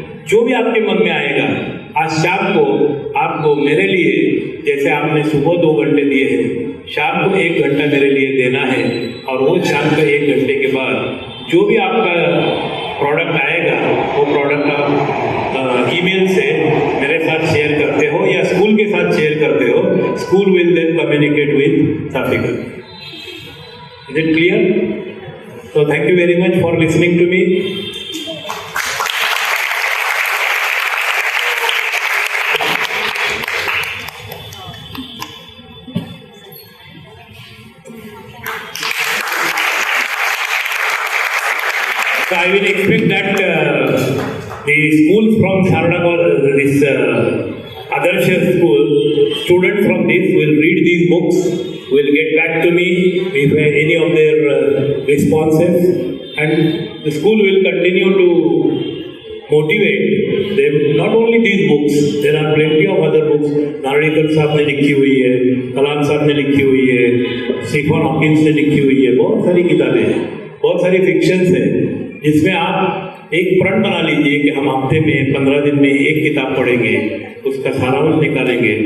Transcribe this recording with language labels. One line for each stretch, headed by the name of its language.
Hindi: जो भी आपके मन में आएगा, आज शाम को आपको मेरे लिए, जैसे आपने सुबह 2 घंटे दिए हैं, शाम को 1 घंटा मेरे लिए देना है, और वो शाम का 1 घंटे के बाद जो भी आपका प्रोडक्ट आएगा वो प्रोडक्ट आप ईमेल से मेरे साथ शेयर करते हो या स्कूल के साथ शेयर करते हो।
English: School will then communicate with Chaphekar. Is it clear? So thank you very much for listening to me. I will expect that the schools from Sharda College, this Adarsha school, students from this will read these books, will get back to me if any of their responses, and the school will continue to motivate them. Not only these books, there are plenty of other books.
Hindi: नार्डिकर साहब ने लिखी हुई है, कलाम साहब ने लिखी हुई है, स्टीफन हॉकिंस ने लिखी हुई है, बहुत सारी किताबें हैं, बहुत सारी फिक्शंस हैं, जिसमें आप एक प्रण बना लीजिए कि हम हफ्ते में 15 दिन में एक किताब पढ़ेंगे, उसका सारांश निकालेंगे।